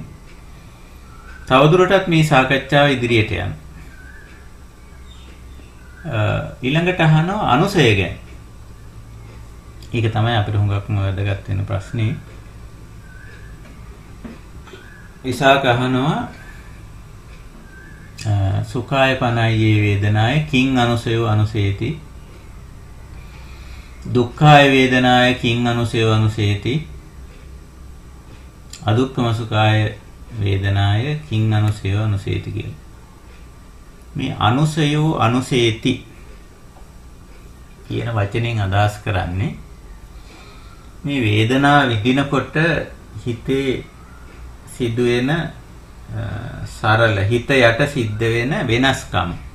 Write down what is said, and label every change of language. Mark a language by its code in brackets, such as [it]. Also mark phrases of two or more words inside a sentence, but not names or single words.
[si] තවදුරටත් මේ සාකච්ඡාව ඉදිරියට යන්න. ඊළඟට අහනවා අනුසය ගැන. ඒක තමයි අපිට හුඟක්ම වැදගත් වෙන ප්‍රශ්නේ. ඉසාක අහනවා [pi] සුඛාය පනයියේ වේදනාය කිං අනුසයෝ අනුසේති දුක්ඛාය වේදනාය කිං අනුසයෝ අනුසේති අදුක්ඛම සුඛාය වේදනාය කිං අනුසයෝ අනුසේති [si] කියලා. මේ [pi] අනුසයෝ අනුසේති [si] කියන වචනෙන් අදහස් කරන්නේ මේ වේදනාව විඳිනකොට හිතේ සිදුවෙන සරල හිත යට සිද්ධ වෙන වෙනස්කම්.